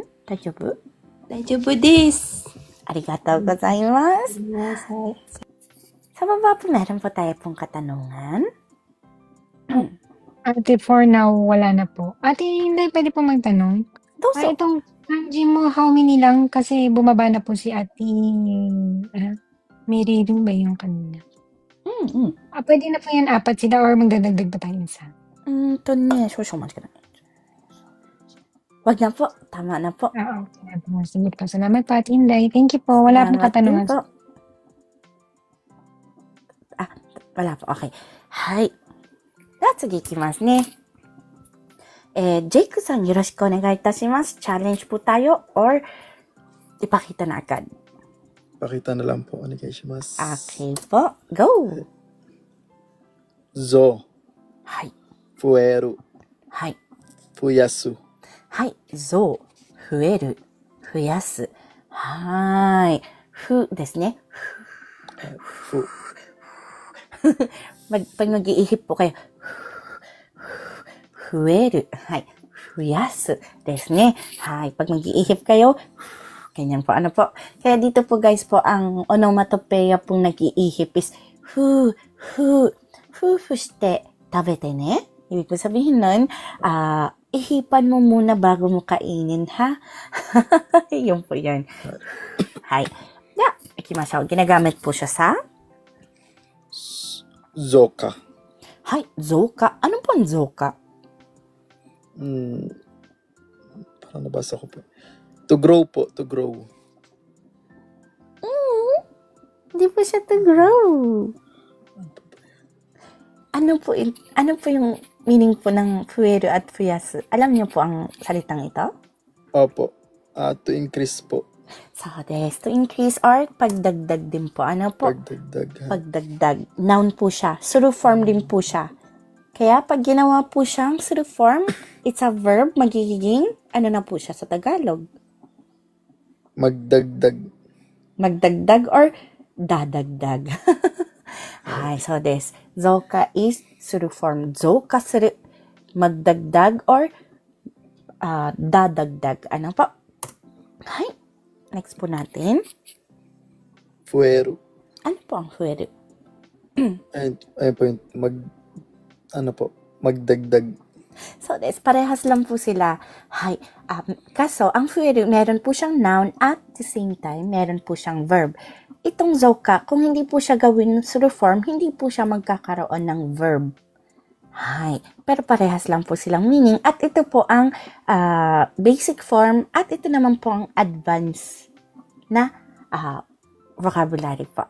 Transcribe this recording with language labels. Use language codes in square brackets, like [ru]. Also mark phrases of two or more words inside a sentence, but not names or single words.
[ja] 大丈夫？大丈夫です。ありがとうございます。ごめんなさい。 [tl] Sa baba po, meron po tayo pong katanungan. Ate, for now, wala na po. Ate, hindi pwede po magtanong. Doso. Itong kanji mo, [en] how many lang? [tl] Kasi bumaba na po si Ate Mary Lou ba yung kanina? Pwede na po yan 4 sila or magdadagdag pa tayo isa? [ja] 少々お待ちください。 [tl] Wag na po. Tama na po. Okay. Sige po. Salamat po, Ate Inday. Thank you po. Wala pong katanungan. Wala po. [ja] Okay. はい。では次行きますね。Jake さんよろしくお願いいたします。 [tl] Challenge po tayo or ipakita na agad? Pakita na lang po. Onegaishimasu. Okay po. [en] Go! [ja] Zo. はい。増える。はい。増やす。はい。増。増える。増やす。はーい。ふですね。ふ。 [tl] Pag nag-iihip po kayo, [ja] 増える。はい。増やすですね。はい。 [tl] Pag nag-iihip kayo, ganyan po. Ano po? Kaya dito po guys po, ang onomatopeya pong nag-iihip is, [ja] ふうしてたべてね. [tl] Ibig ko sabihin nun, ihipan mo muna bago mo kainin, ha? Yun po yan. [ja] Hay. Yeah. Ikimashou. [tl] Ginagamit po siya sa? [ja] Zoka. Hay. Zoka. [tl] Ano po ang zoka? Parang nabasa ko po. [en] To grow po. To grow. [tl] Hindi po siya [en] to grow. [tl] Ano po yung meaning po ng fueru at fuyasu? Alam niyo po ang salitang ito? Opo. [en] To increase [tl] po. [ja] そうです. [en] To increase [tl] or pagdagdag din po. Ano po? Pagdagdag. Pagdagdag. Noun po siya. Suru form din po siya. Kaya pag ginawa po siyang suru form, it's a verb, magiging, ano na po siya sa Tagalog? Magdagdag. Magdagdag or dadagdag. [ja] はい、そうです. Zoka is suru form. 増加する. [tl] Magdagdag or dadagdag. Ano po? Hi. Next po natin. [ja] Fueru. [tl] Ano po ang fueru? Ayun po yung magdagdag. So, parehas lang po sila. Hay. Kaso, ang fueru, meron po siyang noun [en] at the same time, [tl] meron po siyang verb. Itong zoka, kung hindi po siya gawin suru form, hindi po siya magkakaroon ng verb. Hay. Pero parehas lang po silang meaning. At ito po ang basic form at ito naman po ang advanced na vocabulary po.